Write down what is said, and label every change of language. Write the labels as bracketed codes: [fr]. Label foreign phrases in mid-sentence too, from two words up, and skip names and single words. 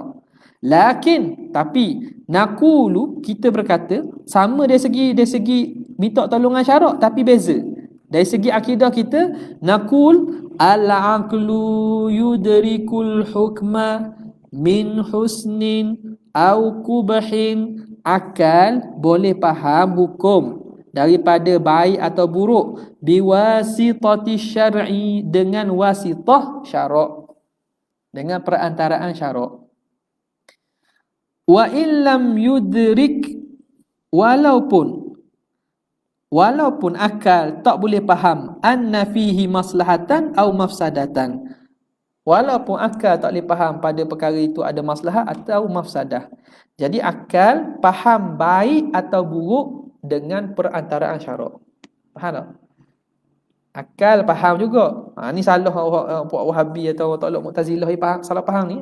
[ms] Lakin, tapi naqulu, kita berkata sama dari segi minta tolongan syarak, tapi beza. Dari segi akidah kita, [ar] نقول العقل يدرك الحكم من حسن أو قبح. [ms] Akal boleh faham hukum daripada baik atau buruk [ar] بواسطة الشرع, [ms] dengan wasitah syarak, dengan perantaraan syarak. [ar] وإن لم يدرك, [ms] walaupun akal tak boleh faham [ar] أن فيه مصلحة أو مفسدة, [ms] walaupun akal tak boleh faham pada perkara itu ada maslahat atau mafsadah. Jadi akal faham baik atau buruk dengan perantaraan syarak. Faham tak? Akal faham juga. Ni salah puak Wahabi atau tolak Mu'tazilah faham, salah faham ni.